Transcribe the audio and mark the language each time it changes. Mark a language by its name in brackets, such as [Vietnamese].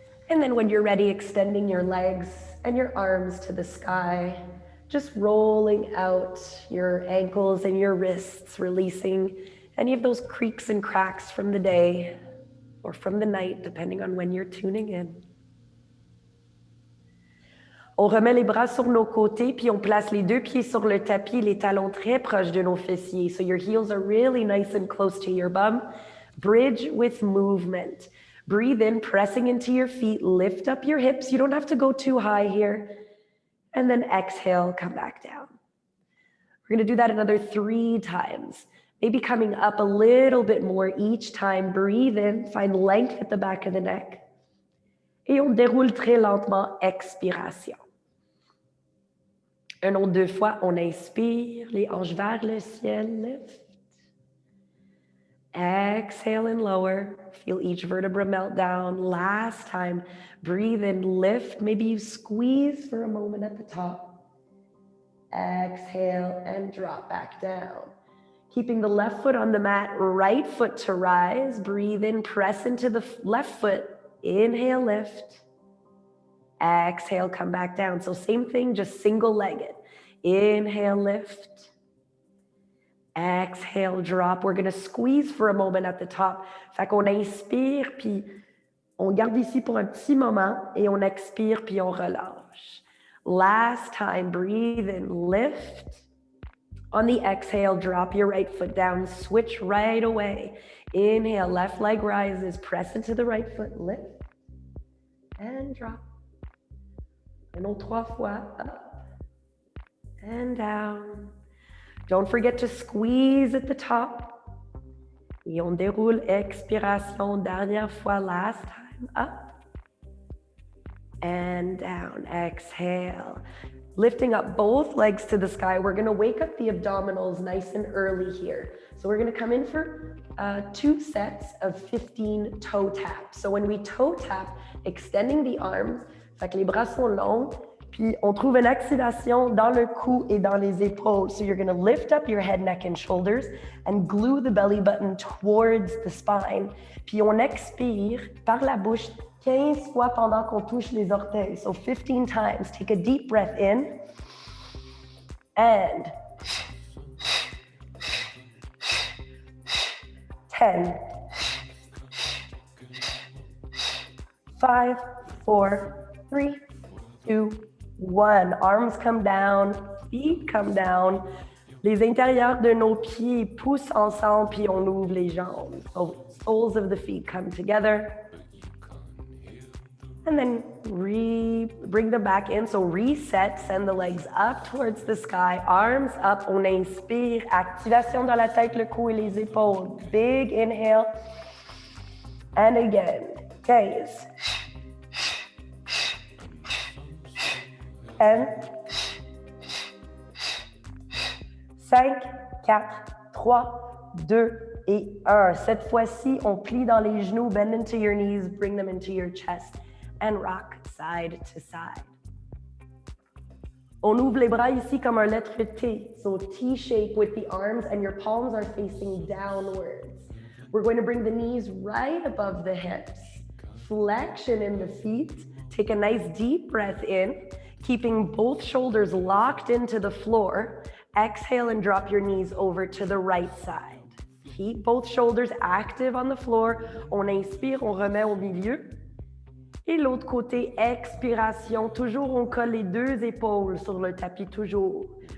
[English] And then when you're ready, extending your legs and your arms to the sky, just rolling out your ankles and your wrists, releasing any of those creaks and cracks from the day or from the night, depending on when you're tuning in. [French] On remet les bras sur nos côtés, puis on place les deux pieds sur le tapis, les talons très proches de nos fessiers. [English] So your heels are really nice and close to your bum. Bridge with movement. Breathe in, pressing into your feet. Lift up your hips. You don't have to go too high here. And then exhale, come back down. We're going to do that another 3 times. Maybe coming up a little bit more each time. Breathe in, find length at the back of the neck. [French] Et on déroule très lentement, expiration. Un autre 2 fois, on inspire, les hanches vers le ciel, lift. [English] Exhale and lower. Feel each vertebra melt down. Last time, breathe in, lift. Maybe you squeeze for a moment at the top. Exhale and drop back down. Keeping the left foot on the mat, right foot to rise. Breathe in, press into the left foot. Inhale, lift. Exhale, come back down. So same thing, just single-legged. Inhale, lift. Exhale, drop. We're going to squeeze for a moment at the top. [French] Fait qu'on inspire, puis on garde ici pour un petit moment, et on expire, puis on relâche. [English] Last time, breathe in, lift. On the exhale, drop your right foot down, switch right away. Inhale, left leg rises, press into the right foot, lift, and drop. [French] Un autre 3 fois, [English] up and down. Don't forget to squeeze at the top. [French] Et on déroule, expiration, dernière fois, [English] last time, up and down. Exhale. Lifting up both legs to the sky. We're going to wake up the abdominals nice and early here. So we're going to come in for 2 sets of 15 toe taps. So when we toe tap, extending the arms, [French] fait que les bras sont longs, puis on trouve une activation dans le cou et dans les épaules. [English] So you're going to lift up your head, neck, and shoulders and glue the belly button towards the spine. [French] Puis on expire par la bouche 15 fois pendant qu'on touche les orteils. [English] So 15 times. Take a deep breath in. And 10, 5, 4, 3, 2, 1. Arms come down, feet come down. [French] Les intérieurs de nos pieds poussent ensemble, puis on ouvre les jambes. [English] So soles of the feet come together. And then bring them back in. So reset, send the legs up towards the sky, arms up. [French] On inspire, activation dans la tête, le cou et les épaules. [English] Big inhale. And again, 15. 10. [French] 5, 4, 3, 2 et 1. Cette fois-ci, on plie dans les genoux, [English] bend into your knees, bring them into your chest. And rock side to side. [French] On ouvre les bras ici comme un lettre T. [English] So T shape with the arms and your palms are facing downwards. We're going to bring the knees right above the hips. Flexion in the feet. Take a nice deep breath in, keeping both shoulders locked into the floor. Exhale and drop your knees over to the right side. Keep both shoulders active on the floor. [French] On inspire, on remet au milieu. Et l'autre côté, expiration. Toujours, on colle les 2 épaules sur le tapis, toujours.